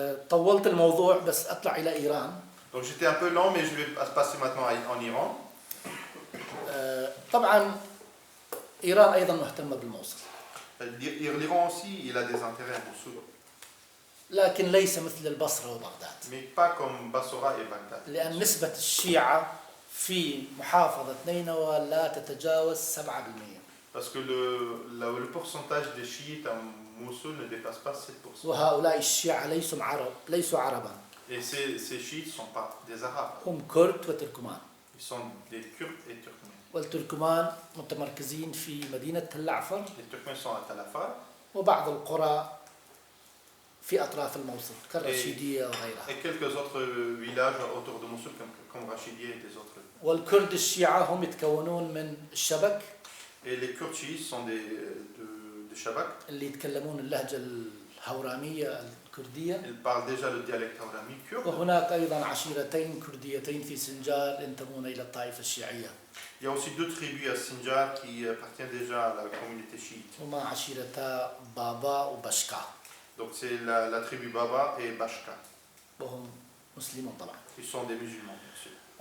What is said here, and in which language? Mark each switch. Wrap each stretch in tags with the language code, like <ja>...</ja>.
<ar>طولت الموضوع بس أطلع إلى إيران.</ar> <fr>Donc j'étais un peu lent, mais je vais passer maintenant en Iran.</fr> <ar>طبعا إيران أيضا مهتمة بالموصل.</ar> <fr>L'Iran aussi, il a des intérêts à Mossoul,</fr> <ar>لكن ليس مثل البصرة وبغداد.</ar> <fr>mais pas comme Bassora et Bagdad.</fr> <ar>لأن نسبة الشيعة في محافظة نينوى لا تتجاوز 7%.</ar> <fr>Parce que le pourcentage des chiites à Mossoul ne dépasse pas 7%.</fr> <ar>وهؤلاء الشيعة ليسوا عربا.</ar> <fr>Et ces chiites ne sont pas des arabes,</fr> <ar>هم كرد وتركمان.</ar> <fr>ils sont des Kurdes et Turkmènes.</fr> <ar>والتركمان متمركزين في مدينة تل عفر</ar> <fr>Les Turkmènes sont à Talafar</fr> <ar>وبعض القرى في أطراف الموصل كالرشيدية وغيرها.</ar> <fr>et quelques autres villages autour de Mossoul comme Rachidia et des autres.</fr> <ar>والكرد الشيعة هم يتكونون من الشبك</ar> <fr>Et les Kurdes chiites sont de Shabak.</fr> <ar>اللي يتكلمون اللهجة الهورامية الكردية.</ar> <fr>Ils parlent déjà le dialecte haurami kurde.</fr> <ar>وهناك أيضا عشيرتين كرديتين في سنجار ينتمون إلى الطائفة الشيعية.</ar> <fr>Il y a aussi deux tribus à Sinjar qui appartiennent déjà à la communauté chiite.</fr> <ar>هما عشيرتا بابا وبشكا.</ar> <fr>Donc c'est la tribu Baba et Bashka.</fr> <ar>وهم مسلمون طبعا.</ar> <fr>Ils sont des musulmans, bien sûr.</fr>